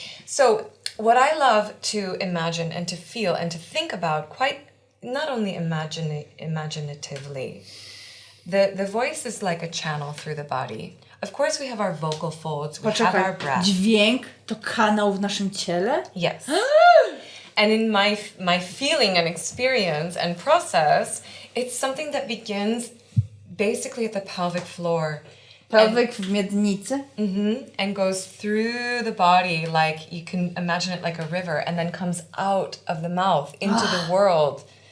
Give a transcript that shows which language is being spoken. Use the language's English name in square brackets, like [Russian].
[English] So what I love to imagine and to feel and to think about quite not only imaginatively. The voice is like a channel through the body. Of course we have our vocal folds, we have our breath. [Polish] Dźwięk to kanał w naszym ciele? [English] Yes. And in my feeling and experience and process, it's something that begins basically at the pelvic floor. [Polish] Pelwik w miednicy? [English] And goes through the body, like you can imagine it like a river, and then comes out of the mouth into the world.